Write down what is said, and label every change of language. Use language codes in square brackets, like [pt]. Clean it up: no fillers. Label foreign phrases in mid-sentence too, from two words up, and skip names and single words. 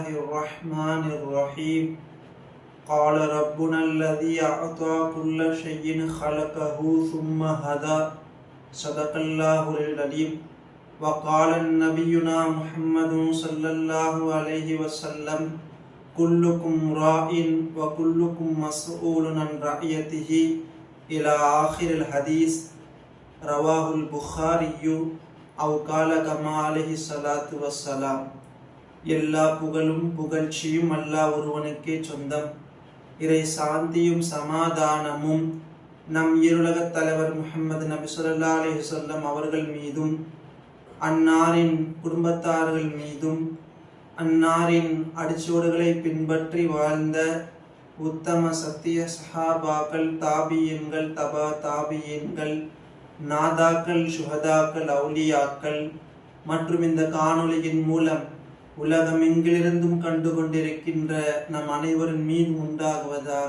[ar] الرحمن الرحيم قال ربنا الذي أعطى كل شيء خلقه ثم هدى صدق الله العليم وقال نبينا محمد صلى الله عليه وسلم كلكم راع وكلكم مسؤول عن رعيته إلى آخر الحديث رواه البخاري أو قال كما عليه الصلاة والسلام. [ta] எல்லா புகழும் புகழ்ச்சியும் அல்லாஹ் ஒருவனுக்கே சொந்தம். இறை சாந்தியும் சமாதானமும் நம் இருலகத் தலைவர் முஹம்மது நபி [ar] صلى الله عليه [ta] வஸல்லம் அவர்கள் மீதும் அன்னாரின் குடும்பத்தார்கள் மீதும் அன்னாரின் அடிச்சுவடுகளை பின்பற்றி வாழ்ந்த உத்தம சத்திய சஹாபாக்கள், தாபியன்கள், தபா தாபியன்கள், நாதாக்கள், சுஹதாக்கள், அவுலியாக்கள் மற்றும் இந்த காணொளியின் மூலம் உலகமெங்கிலிருந்தும் கண்டு கொண்டிருக்கின்ற நம் அனைவரின் மீது உண்டாகுவதாக.